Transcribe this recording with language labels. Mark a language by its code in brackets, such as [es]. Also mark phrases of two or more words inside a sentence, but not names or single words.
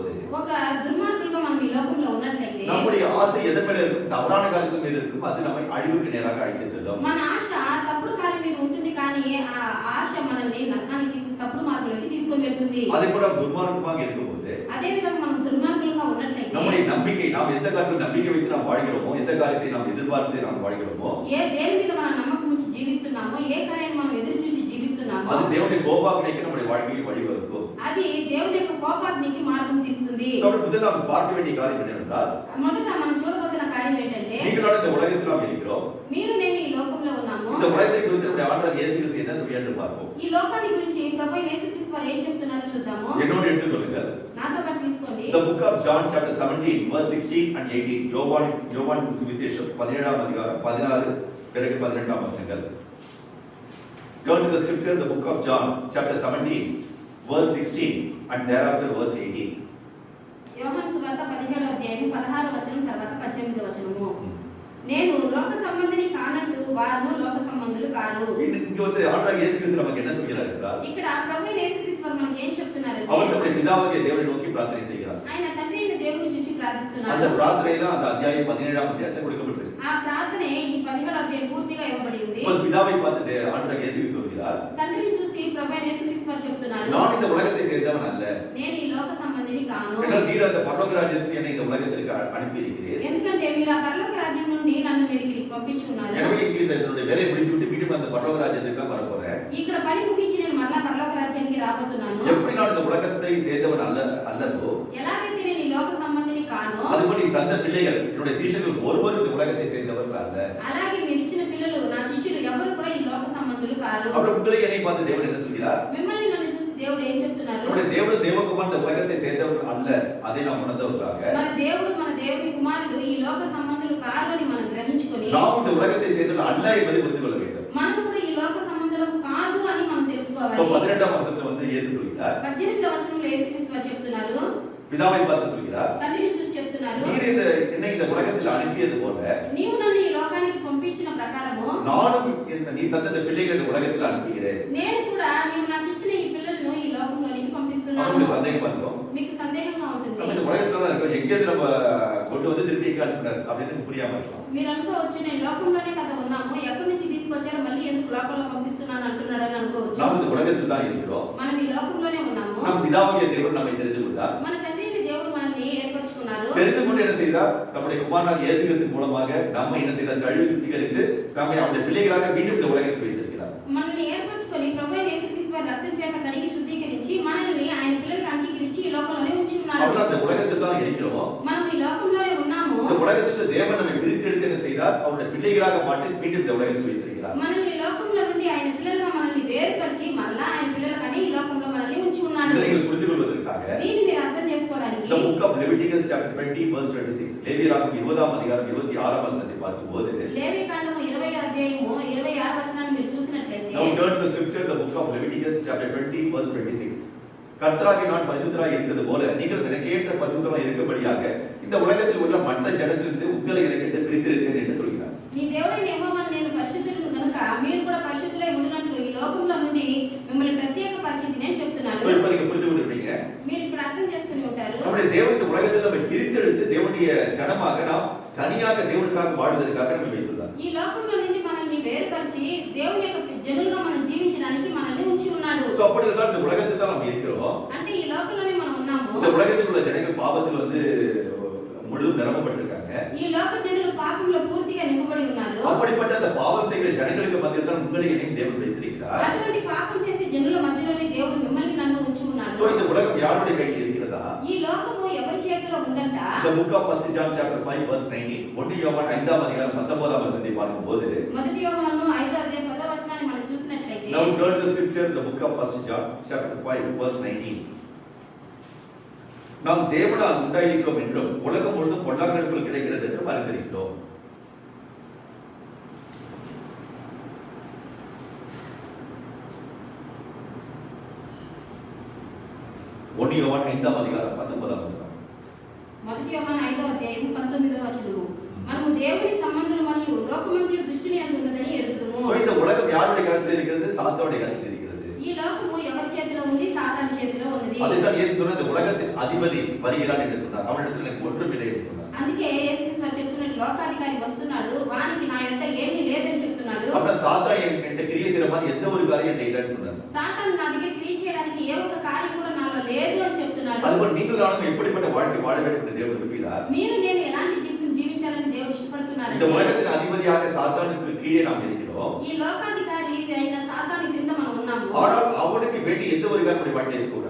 [te] ఒక దుర్మార్గులుగా మనం ఈ లోకంలో ఉన్నట్లయితే [ta] நம்முடைய ஆசை எதன் மேல இருக்கும், தவறான காரியத்தின் மீது இருக்கும், அது நம்மை அழிவுக்கு நேராக அழைத்து செல்லும். [te] మన ఆశ తప్పుడు కార్యం మీద ఉంటుంది కానీ ఆ ఆశ మనల్ని నరకానికి, తప్పుడు మార్గంలోకి తీసుకొని వెళ్తుంది. [ta] அதே போல துன்மார்க்கமாக இருக்கும்போது, [te] అదే విధంగా మనం దుర్మార్గులుగా ఉన్నట్లయితే [ta] நம்முடைய நம்பிக்கை, நாம் எந்த காரியத்தில் நம்பிக்கை வைத்து நாம் வாழ்கிறோமோ, எந்த காரியத்தை நாம் எதிர்பார்த்து நாம் வாழ்கிறோமோ, [te] దేని మీద మనం నమ్మకం ఉంచి జీవిస్తున్నామో, ఏ కార్యాన్ని మనం ఎదురు చూసి జీవిస్తున్నామో, [ta] அது தேவனுடைய கோபாக்னிக்கு நம்முடைய வாழ்க்கையில் வழிவகுக்கும். [te] అది దేవుని యొక్క కోపాగ్నికి మార్గం తీస్తుంది. [ta] So முதல்ல நாம் பார்க்க வேண்டிய காரியம் என்னவென்றால், [te] మొదట మనం చూడబోతున్న కార్యం ఏంటంటే, [ta] நீங்களும் இந்த உலகத்தில் நாம் இருக்கிறோம். [te] మీరు నేను ఈ లోకంలో ఉన్నాము. [ta] இந்த உலகத்தை குறித்து நம்முடைய ஆண்டவர் இயேசு கிறிஸ்து என்ன சொல்றார் என்று பார்ப்போம். [te] ఈ లోకాన్ని గురించి ప్రభువైన యేసుక్రీస్తు వారు ఏం చెప్తున్నారో చూద్దాము. [ta] என்னோடு எடுத்துக்கொள்ளுங்கள். [te] నాతో పాటు తీసుకోండి. [en] The book of John chapter 17 verse 16 and 18. [ta] யோவான் சுவிசேஷம் 17ஆம் அதிகாரம் 16 பிறகு 18ஆம் வசனங்கள். [en] Turn to the scripture, the book of John chapter 17 verse 16 and thereafter verse 18. [te] యోహాను సువార్త 17వ అధ్యాయం 16వ వచనం తర్వాత 18వ వచనము. నేను లోక సంబంధిని కానట్టు వారు లోక సంబంధులు కారు. [ta] இங்க வந்து ஆண்டவர் இயேசு கிறிஸ்து நமக்கு என்ன சொல்கிறார் என்றால், [te] ఇక్కడ ప్రభువైన యేసుక్రీస్తు వారు మనకి ఏం చెప్తున్నారంటే, [ta] அவர் நம்முடைய பிதாவாகிய தேவனை நோக்கி பிரார்த்தனை செய்கிறார். [te] ఆయన తండ్రి అయిన దేవుని చూచి [ta] அந்த [te] ప్రార్థిస్తున్నారు. [ta] பிரார்த்தனை தான் அந்த அத்தியாயம் 17ஆம் அத்தியாயத்தில் கொடுக்கப்பட்டிருக்கு. [te] ఆ ప్రార్థనే ఈ 17వ అధ్యాయం పూర్తిగా ఇవ్వబడి ఉంది. [ta] ஒரு பிதாவை பார்த்து ஆண்டவர் இயேசு கிறிஸ்து சொல்கிறார், [te] తండ్రిని చూసి ప్రభువైన యేసుక్రీస్తు వారు చెప్తున్నారు, [ta] நான் இந்த உலகத்தை சேர்ந்தவன் அல்ல. [te] నేను ఈ లోక సంబంధిని కాను. [ta] ஆனால் நீர் அந்த பரலோக ராஜ்யத்துக்கு என்னை இந்த உலகத்திற்கு அனுப்பி இருக்கிறீர். [te] ఎందుకంటే మీరు ఆ పరలోక రాజ్యం నుండి నన్ను మీరు ఇక్కడికి పంపించి ఉన్నారు. [ta] எனவே இங்கே என்னுடைய வேலையை முடித்து விட்டு மீண்டும் அந்த பரலோக ராஜ்யத்துக்கு தான் வரப்போறேன். [te] ఇక్కడ పని ముగించి నేను మరలా పరలోక రాజ్యానికి రాబోతున్నాను. [ta] எப்படி நான் இந்த உலகத்தை சேர்ந்தவன் அல்லதோ, [te] ఎలాగైతే నేను ఈ లోక సంబంధిని కానో, [ta] அதுபடி தந்த பிள்ளைகள் என்னுடைய சீஷர்கள் ஒருவரும் இந்த உலகத்தை சேர்ந்தவர்கள் அல்ல. [te] అలాగే మీరు ఇచ్చిన పిల్లలు నా శిష్యులు ఎవరు కూడా ఈ లోక సంబంధులు కారు. [ta] அப்புறம் உங்களை என்னை பார்த்து தேவன் என்ன சொல்கிறார்? [te] మిమ్మల్ని నన్ను చూసి దేవుడు ఏం చెప్తున్నారు? [ta] நம்முடைய தேவன் தேவகுமார் இந்த உலகத்தை சேர்ந்தவர்கள் அல்ல, அதை நாம் உணர்ந்தவர்களாக [te] మన దేవుని కుమారుడు ఈ లోక సంబంధులు కారు అని మనం గ్రహించుకొని, [ta] நாம் இந்த உலகத்தை சேர்ந்தவர்கள் அல்ல என்பதை புரிந்து கொள்ள வேண்டும். [te] మనం కూడా ఈ లోక సంబంధులకు కాదు అని మనం తెలుసుకోవాలి. [ta] 18ஆம் வசனத்தை வந்து இயேசு சொல்கிறார், [te] 18వ వచనంలో యేసుక్రీస్తు వారు చెప్తున్నారు, [ta] பிதாவை பார்த்து சொல்கிறார், [te] తండ్రిని చూసి చెప్తున్నారు, [ta] நீர் என்னை இந்த உலகத்தில் அனுப்பியது போல [te] నీవు నన్ను ఈ లోకానికి పంపించిన ప్రకారము [ta] நானும் நீ தந்த இந்த பிள்ளைகளை இந்த உலகத்தில் அனுப்புகிறேன். [te] నేను కూడా నీవు నాకు ఇచ్చిన ఈ పిల్లలను ఈ లోకంలోనికి పంపిస్తున్నాను. [ta] அவங்களுக்கு சந்தேகமா இருக்கும், [te] మీకు సందేహంగా ఉంటుంది. [ta] நம்ம இந்த உலகத்துல தான் இருக்கோம், எங்கேயிருந்து நம்ம கொண்டு வந்து திருப்பி எங்க அனுப்புறாரு அப்படின்னு புரியாம இருக்கலாம். [te] మీరు అనుకోవచ్చు, నేను లోకంలోనే కదా ఉన్నాము, ఎక్కడి నుంచి తీసుకొచ్చారో మళ్ళీ ఎందుకు లోకంలో పంపిస్తున్నాను అంటున్నాడని అనుకోవచ్చు. [ta] நாம் இந்த உலகத்தில் தான் இருக்கிறோம். [te] మనం ఈ లోకంలోనే ఉన్నాము. [ta] நம் பிதாவாகிய தேவன் நம்மை தெரிந்து கொண்டார். [te] మన తండ్రి అయిన దేవుడు మనల్ని ఏర్పరచుకున్నారు. [ta] தெரிந்து கொண்டு என்ன செய்தார்? நம்முடைய குமாரனாகிய இயேசு கிறிஸ்து மூலமாக நம்மை என்ன செய்தார்? கழுவி சுத்திகரித்து நம்மை அவருடைய பிள்ளைகளாக மீண்டும் இந்த உலகத்தில் வைத்திருக்கிறார். [te] మనల్ని ఏర్పరచుకొని ప్రభువైన యేసుక్రీస్తు వారి రక్తం చేత కడిగి శుద్ధీకరించి మనల్ని ఆయన పిల్లలకు అంగీకరించి ఈ లోకంలోనే ఉంచి ఉన్నాడు. [ta] அவர்கள் அந்த உலகத்தில் தான் இருக்கிறோம். [te] మనం ఈ లోకంలోనే ఉన్నాము. [ta] இந்த உலகத்தில் தேவன் நம்மை பிரித்தெடுத்து என்ன செய்தார்? அவருடைய பிள்ளைகளாக மாற்றி மீண்டும் இந்த உலகத்தில் வைத்திருக்கிறார். [te] మనల్ని ఈ లోకంలో నుండి ఆయన పిల్లలుగా మనల్ని వేరుపరిచి మరలా ఆయన పిల్లలుగానే ఈ లోకంలో మనల్ని ఉంచి ఉన్నాడు. [ta] இதை நீங்கள் புரிந்து கொள்வதற்காக [te] దీన్ని మీరు అర్థం చేసుకోవడానికి [en] the book of Leviticus chapter 20 verse 26 [ta] லேவியராகமம் 20ஆம் அதிகாரம் 26ஆம் வசனத்தை பார்க்கும்போது, [te] లేవికాండము 20వ అధ్యాయము 26వ వచనాన్ని మీరు చూసినట్లయితే, [en] now turn to the scripture, the book of Leviticus chapter 20 verse 26. [ta] கர்த்தராகிய நான் பரிசுத்தராய் இருக்கிறது போல நீங்கள் எனக்கு ஏற்ற பரிசுத்தராய் இருக்கும்படியாக இந்த உலகத்தில் உள்ள மற்ற ஜனத்திலிருந்து உங்களை எனக்கு பிரித்தெடுத்தேன் என்று சொல்கிறார். [te] నీ దేవుడైన యెహోవాను నేను పరిశుద్ధులను గనుక మీరు కూడా పరిశుద్ధులై ఉండినట్లు ఈ లోకంలో నుండి మిమ్మల్ని ప్రత్యేక పరిస్థితి నేను చెప్తున్నాను. [ta] So இப்ப நீங்க புரிந்து கொண்டிருப்பீங்க, [te] మీరు ఇప్పుడు అర్థం చేసుకుని ఉంటారు. [ta] நம்முடைய தேவன் இந்த உலகத்தில் நம்மை பிரித்தெடுத்து தேவனுடைய ஜனமாக நாம் தனியாக தேவனுக்காக வாழ்வதற்காக நம்மை வைத்துள்ளார். [te] ఈ లోకంలో నుండి మనల్ని వేరుపరిచి దేవుని యొక్క జనులుగా మనం జీవించడానికి మనల్ని ఉంచి ఉన్నాడు. [ta] So அப்படி இருந்தால் இந்த உலகத்தில் தான் நாம் இருக்கிறோம். [te] అంటే ఈ లోకంలోనే మనం ఉన్నాము. [ta] இந்த உலகத்தில் உள்ள ஜனங்கள் பாவத்தில் வந்து முழுதும் நிரப்பப்பட்டிருக்காங்க. [te] ఈ లోక జనులు పాపంలో పూర్తిగా నింపబడి ఉన్నారు. [ta] அப்படிப்பட்ட அந்த பாவம் செய்கிற ஜனங்களுக்கு மத்தியில் தான் உங்களை என்னையும் தேவன் வைத்திருக்கிறார். [te] అటువంటి పాపం చేసే జనుల మధ్యలోనే దేవుడు మిమ్మల్ని నన్ను ఉంచి ఉన్నాడు. [ta] So இந்த உலகம் யாருடைய கையில் இருக்கிறதா? [te] ఈ లోకము ఎవరి చేతిలో ఉందంట? [en] The book of 1 John chapter 5 verse 19. [ta] 1 யோவான் 5ஆம் அதிகாரம் 19ஆம் வசனத்தை பார்க்கும்போது, [te] మొదటి యోహాను 5వ అధ్యాయం 10వ వచనాన్ని మనం చూసినట్లయితే, [en] now turn to the scripture, the book of 1 John chapter 5 verse 19. [ta] நாம் தேவனால் உண்டாயிருக்கிறோம் என்றும் உலகம் முழுதும் பொல்லாங்கனுக்குள் கிடைக்கிறது என்றும் அறிந்திருக்கிறோம். ஒன்று யோவான் 5ஆம் அதிகாரம் 19ஆம் வசனம். [te] మొదటి యోహాను 5వ అధ్యాయం 19వ వచనము, మనము దేవుని సంబంధులు మరియు లోకమందు దుష్టుని యందు ఉన్నదని ఎరుగుదుము. [ta] So இந்த உலகம் யாருடைய கரத்தில் இருக்கிறது? சாத்தானுடைய கரத்தில் இருக்கிறது. [te] ఈ లోకము ఎవరి చేతిలో ఉంది? సాతాను చేతిలో ఉన్నది. [ta] அதுதான் இயேசு சொன்ன இந்த உலகத்தின் அதிபதி வருகிறான் என்று சொன்னார். அவனிடத்தில் எனக்கு ஒன்றுமில்லை என்று சொன்னார். [te] అందుకే యేసుక్రీస్తు వారు చెప్తున్నట్టు లోకాధికారి వస్తున్నాడు, వానికి నా యొక్క ఏమీ లేదని చెప్తున్నాడు. [ta] அப்ப சாத்தான் என்கிட்ட கிரியை செய்யற மாதிரி எந்த ஒரு காரியம் என்கிட்ட இல்லைன்னு சொன்னார். [te] సాతాను నా దగ్గర క్రియ చేయడానికి ఏ ఒక్క కార్యం కూడా నాలో లేదు అని చెప్తున్నాడు. [ta] அதுபோல் நீங்கள் நானும் எப்படிப்பட்ட வாழ்க்கை வாழ வேண்டும் என்று தேவன் விரும்புகிறார். [te] మీరు నేను ఎలాంటి జీవితం జీవించాలని దేవుడు ఇష్టపడుతున్నారు. [ta] இந்த உலகத்தின் அதிபதியாக சாத்தானுக்கு கீழே நாம் இருக்கிறோம். [te] ఈ లోకాధికారి అయిన సాతాను క్రింద మనం ఉన్నాము. ఉన్నాము. [ta] ஆனால் அவனுக்கு வேண்டிய எந்த ஒரு காரியம் நம்முடைய வாழ்க்கையில் இருக்கக்கூடாது.